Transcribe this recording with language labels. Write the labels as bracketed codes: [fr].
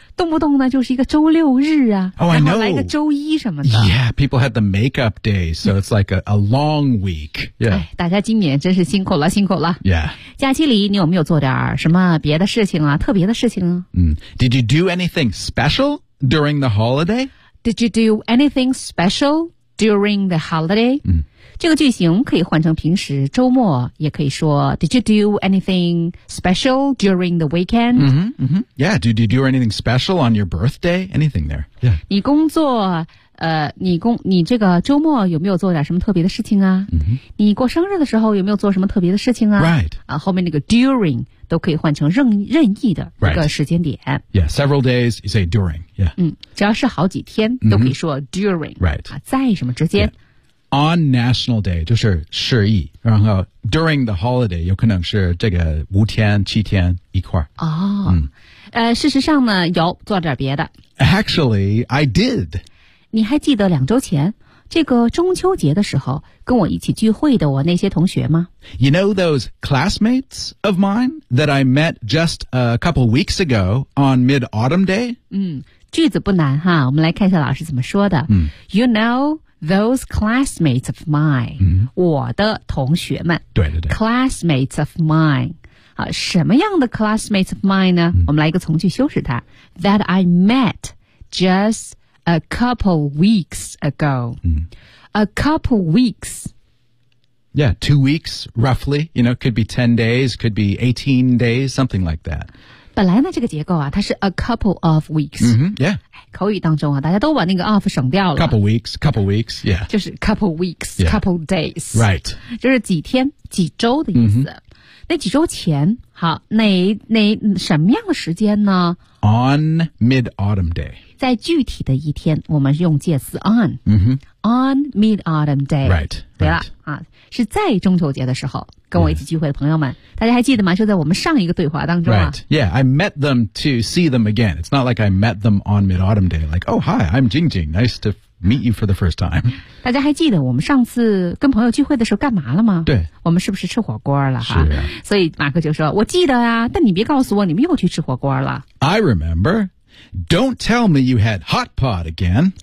[zh] 动不动呢就是一个周六日啊。 [en] Oh, I know. [zh] 然后来个周一什么的。 [en] Yeah, people had the makeup day, so it's like a long week. Yeah. [zh] 大家今年真是辛苦了，辛苦了。 [en] Yeah. [zh] 假期里你有没有做点什么别的事情啊，特别的事情啊？ [en] Did you do anything special during the holiday? Did you do anything special during the holiday? [zh] 这个句型可以换成平时周末，也可以说 [en] Did you do anything special during the weekend? Yeah, did you do anything special on your birthday? Anything there? Yeah. [zh] 你工作你这个周末有没有做点什么特别的事情啊、你过生日的时候有没有做什么特别的事情啊 [en] Right. [zh] 后面那个 during 都可以换成任意的一个时间点、 [en] right. Yeah, several days you say during Yeah. [zh] 只要是好几天都可以说 during [en] Right. [zh] 在什么之间、 yeah. [en] On national day [zh] 就是十一然后 [en] during the holiday [zh] 有可能是这个五天七天一块儿、事实上呢有做点别的 [en] Actually, I did [zh] 你还记得两周前这个中秋节的时候跟我一起聚会的我那些同学吗 [en] You know those classmates of mine that I met just a couple weeks ago on Mid-Autumn Day? [zh] 句子不难哈我们来看一下老师怎么说的、 [en] You know those classmates of mine、 [zh] 我的同学们对对对 [en] Classmates of mine [zh] 什么样的 [en] classmates of mine 呢、嗯、 [zh] 我们来一个从句修饰它 [en] that I met just a couple weeks ago、嗯、 a couple weeks yeah 2 weeks roughly you know could be 10 days could be 18 days something like that [zh] 本来呢这个结构啊它是 [en] a couple of weeks、 mm-hmm, yeah [zh] 口语当中啊大家都把那个 of 省掉了 [en] couple weeks yeah 就是 couple weeks、yeah. couple days right [zh] 就是几天几周的意思、mm-hmm. 那几周前好那什么样的时间呢 [en] on mid-autumn day [zh] 在具体的一天我们用介词 on、 mm-hmm. [en] on mid-autumn day right [zh] 对了、 [en] right. [zh] 啊、是在中秋节的时候跟我一起聚会的朋友们、yeah. 大家还记得吗就在我们上一个对话当中、啊、 [en] Right, yeah, I met them to see them again It's not like I met them on mid-autumn day Like, oh hi, I'm Jing Jing, nice to meet you for the first time [zh] 大家还记得我们上次跟朋友聚会的时候干嘛了吗对我们是不是吃火锅了哈是啊所以马克就说我记得啊但你别告诉我你们又去吃火锅了 [en] I remember Don't tell me you had hot pot again